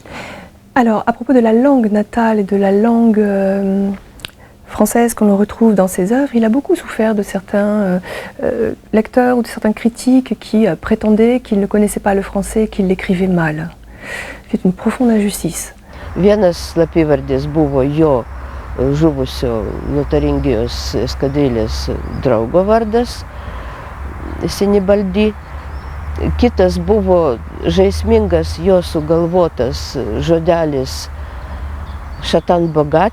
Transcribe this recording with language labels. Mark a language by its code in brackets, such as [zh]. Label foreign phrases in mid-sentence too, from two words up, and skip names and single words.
[fr] Alors, à propos de la langue natale et de la langue française qu'on retrouve dans ses œuvres, il a beaucoup souffert de certains lecteurs ou de certains critiques qui prétendaient qu'il ne connaissait pas le français et qu'il l'écrivait mal. C'est une profonde injustice. [lt] Vienas slapyvardis buvo jo žuvusio Lotaringijos eskadrilės draugo vardas, Sinibaldi. Kitas buvo žaismingas jo sugalvotas žodelis Šatan Bogat.